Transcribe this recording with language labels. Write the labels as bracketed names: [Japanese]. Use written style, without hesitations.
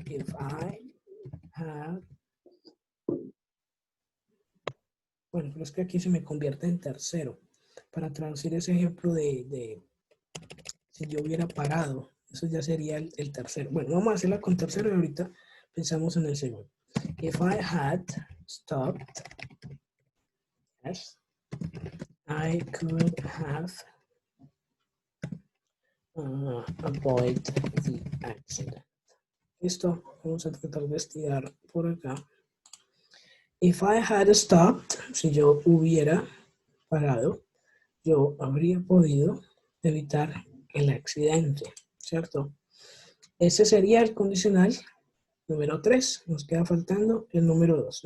[English] If I have, [Spanish] bueno, pero es que aquí se me convierte en tercero. Para traducir ese ejemplo de si yo hubiera parado, eso ya sería el tercero. Bueno, vamos a hacerla con tercero y ahorita pensamos en el segundo. [English] If I had stopped, yes, I could have avoid the accident. [Spanish] Listo, vamos a tratar de estirar por acá. [English] If I had stopped, [Spanish] si yo hubiera parado, yo habría podido evitar el accidente, ¿cierto? Ese sería el condicional número 3. Nos queda faltando el número 2.